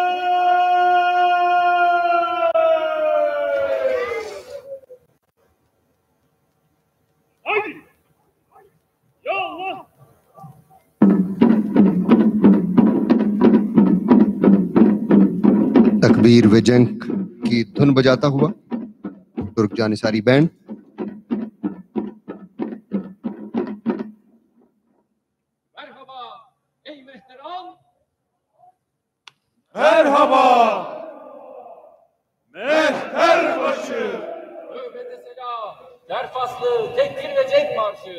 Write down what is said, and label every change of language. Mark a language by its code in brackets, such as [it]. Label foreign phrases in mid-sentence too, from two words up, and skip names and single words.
[tr] Haydi! [ar] Ya Allah! [ur] تکبیر و جنگ کی دھن بجاتا ہوا ترک جانثاری بینڈ. [tr] Merhaba! Mehterbaşı! Nöbete selam, derfaslı, tekbir ve cenk marşı.